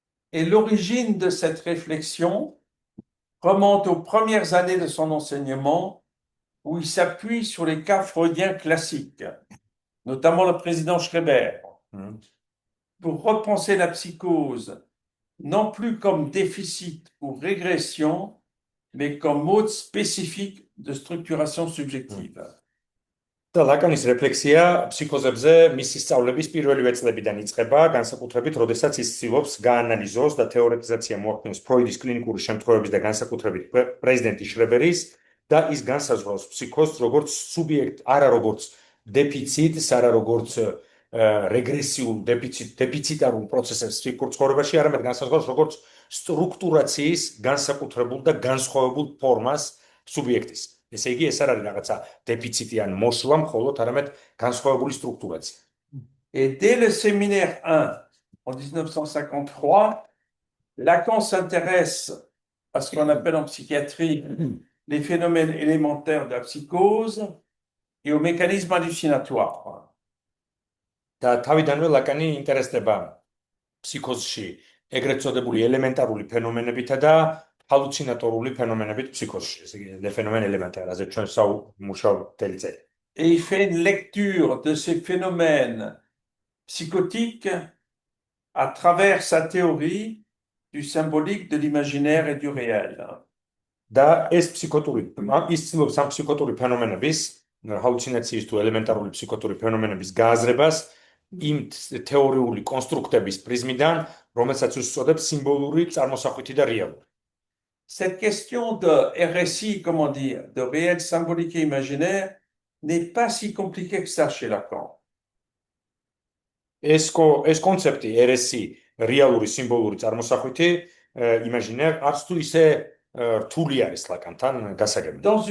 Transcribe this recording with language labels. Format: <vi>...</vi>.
<fr>Et l'origine de cette réflexion remonte aux premières années de son enseignement où il s'appuie sur les cas freudiens classiques, notamment le président Schreber, pour repenser la psychose non plus comme déficit ou régression, mais comme mode spécifique de structuration subjective.</fr> <ka>და ლაკანის რეფლექსია ფსიქოზებზე მისი სწავლების პირველივე წლებიდან იწყება, განსაკუთრებით, როდესაც ის ცდილობს გაანალიზოს და თეორეტიზაცია მოახდინოს ფროიდის კლინიკური შემთხვევების და განსაკუთრებით პრეზიდენტი შრებერის და ის განსაზღვრავს ფსიქოზს როგორც სუბიექტ, არა როგორც დეფიციტს, არა როგორც რეგრესიულ დეფიციტარულ პროცესებს ფსიქიკურ ცხოვრებაში, არამედ განსაზღვრავს როგორც სტრუქტურაციის განსაკუთრებულ და განსხვავებულ ფორმას სუბიექტის. ესე იგი, ეს არ არის რაღაცა დეფიციტი ან მოსვლა, მხოლოდ არამედ განსხვავებული სტრუქტურაცია.</ka> <fr>Et dès le séminaire 1, en 1953, Lacan s'intéresse à ce qu'on appelle en psychiatrie les phénomènes élémentaires de la psychose et aux mécanismes hallucinatoires.</fr> <ka>და თავიდანვე ლაკანი ინტერესდება ფსიქოზში ეგრეთ წოდებული ელემენტარული ფენომენებითა და ჰალუცინატორული ფენომენებით ფსიქოზში. ესე იგი,</ka> <fr>les phénomènes élémentaires,</fr> <ka>რაზეც ჩვენ მუშაობთ მთელი წელი.</ka> <fr>Et il fait une lecture de ces phénomènes psychotiques à travers sa théorie du symbolique, de l'imaginaire et du réel.</fr> <ka>და ეს ფსიქოტური, ის ცდილობს ამ ფსიქოტური ფენომენების, ჰალუცინაციის თუ ელემენტარული ფსიქოტური ფენომენების გააზრებას იმ თეორიული კონსტრუქტების პრიზმიდან, რომელსაც უწოდებს სიმბოლური წარმოსახვითი და რეალური.</ka> <fr>Cette question de RSI, comment dire, de réel symbolique et imaginaire, n'est pas si compliquée que ça chez Lacan.</fr> <ka>ეს კონცეფტი RSI, რეალური სიმბოლური წარმოსახვითი, imaginaire, არც თუ ისე რთული არის ლაკანთან გასაგებად.</ka>